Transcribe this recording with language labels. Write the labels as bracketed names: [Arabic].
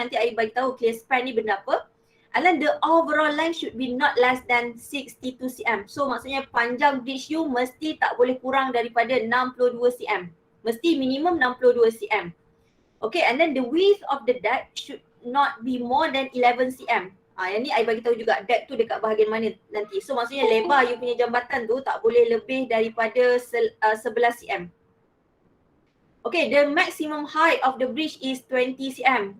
[Malay] Nanti I bagi tahu clear span ni benda apa. [English] And then the overall length should be not less than 62 cm. [Malay] So maksudnya panjang bridge you mesti tak boleh kurang daripada 62 cm. Mesti minimum 62 cm. [English] Okay, and then the width of the deck should not be more than 11 cm. [Malay] Yang ni I bagi tahu juga deck tu dekat bahagian mana nanti. So maksudnya lebar you punya jambatan tu tak boleh lebih daripada 11 cm. [English] Okay, the maximum height of the bridge is 20 cm.